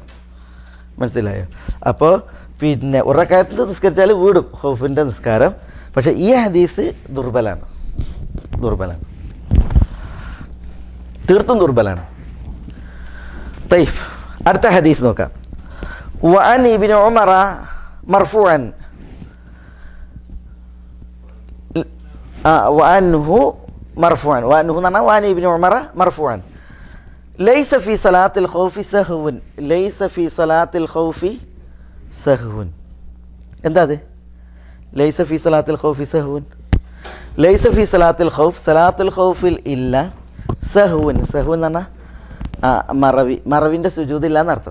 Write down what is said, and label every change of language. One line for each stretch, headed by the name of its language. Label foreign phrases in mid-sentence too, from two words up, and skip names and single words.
Malayalam: മനസ്സിലായോ? അപ്പോൾ പിന്നെ ഒരു റകഅത്ത് നിസ്കരിച്ചാൽ വീടും ഖൗഫിൻ്റെ നിസ്കാരം. പക്ഷേ ഈ ഹദീസ് ദുർബലാണ്, തീർത്തും ദുർബലാണ്. طيب, അടുത്ത ഹദീസ് നോക്കാം.
Arabic: وعن ابن عمر مرفوعا وعنه وعن ابن عمر مرفوعا ليس في صلاة الخوف سهو
Malayalam: എന്താ അത്?
Arabic: ليس في صلاة الخوف سهو, ليس في صلاة الخوف,
Malayalam: സലാത്തുൽ ഖൗഫിൽ ഇല്ല സഹ്വുൻ എന്ന് പറഞ്ഞാൽ മറവിൻ്റെ സുജൂദില്ല എന്നർത്ഥം.